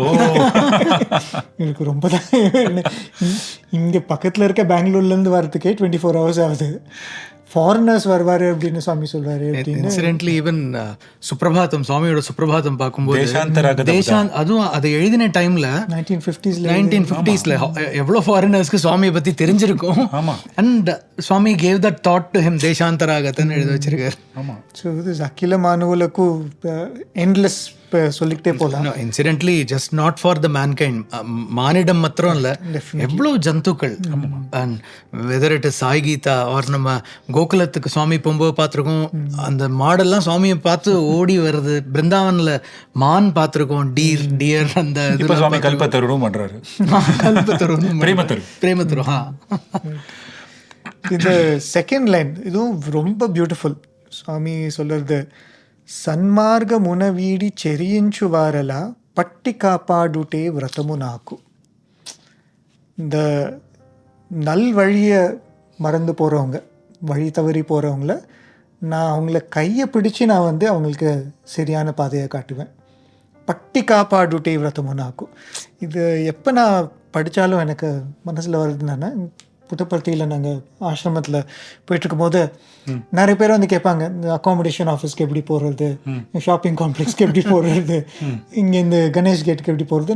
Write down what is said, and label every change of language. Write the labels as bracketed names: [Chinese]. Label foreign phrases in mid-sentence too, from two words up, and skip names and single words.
[Tamil] எனக்கு ரொம்ப தான் இங்கே பக்கத்தில் இருக்க பெங்களூர்லேருந்து வரதுக்கே 24 hours ஆகுது, ஃபாரினர்ஸ் வருவாரு அப்படின்னு சுவாமி சொல்றாரு. [English] incidentally even [Tamil] சுப்ரபாதம், சுவாமியோட சுப்ரபாதம் பார்க்கும்போது அதுவும் அதை எழுதின டைம்ல 1950s எவ்வளோ ஃபாரினர்ஸ்க்கு சுவாமியை பத்தி தெரிஞ்சிருக்கும். [English] and Swami gave that thought to him, [Tamil] தேசாந்தராகத்தன்னு எழுதி வச்சிருக்காரு. ஆமா. ஸோ இது அகில மாணவர்களுக்கு எண்ட்லெஸ் சொல்லிக்கிட்டே போகலாம். [English] incidentally just not for the mankind, [Tamil] மானிடம் மாத்திரம் இல்லை, எவ்வளோ ஜந்துக்கள். [English] and whether it is Sai Geetha or [Tamil] நம்ம கோகுலத்துக்கு சுவாமி போகும்போது பார்த்துருக்கோம், அந்த மாடெல்லாம் சுவாமியை பார்த்து ஓடி வருது. பிருந்தாவனில் மான் பார்த்துருக்கோம், டியர் அந்த கல்பத்தருவும் பண்ணுறாரு, பிரேமத்தரு. இந்த [English] second line [Tamil] இதுவும் ரொம்ப பியூட்டிஃபுல். சுவாமி சொல்றது, [Telugu] సన్మార్గ మునవీడి చెరియించువారల పట్టి కాపాడుటే వ్రతము నాకు. [Tamil] இந்த நல் வழியை மறந்து போகிறவங்க, வழி தவறி போகிறவங்கள நான் அவங்கள கையை பிடிச்சி நான் வந்து அவங்களுக்கு சரியான பாதையை காட்டுவேன். [Telugu] పట్టి కాపాడుటే వ్రతము నాకు. [Tamil] இது எப்போ நான் படித்தாலும் எனக்கு மனசில் வருதுன்னா, புட்டப்பர்த்தியில் நாங்கள் ஆசிரமத்தில் போயிட்டுருக்கும் போது நிறைய பேர் வந்து கேட்பாங்க, இந்த [English] accommodation office [Tamil] எப்படி போகிறது, [English] shopping complex [Tamil] எப்படி போகிறது, இங்கே இந்த கணேஷ் கேட்டுக்கு எப்படி போகிறது.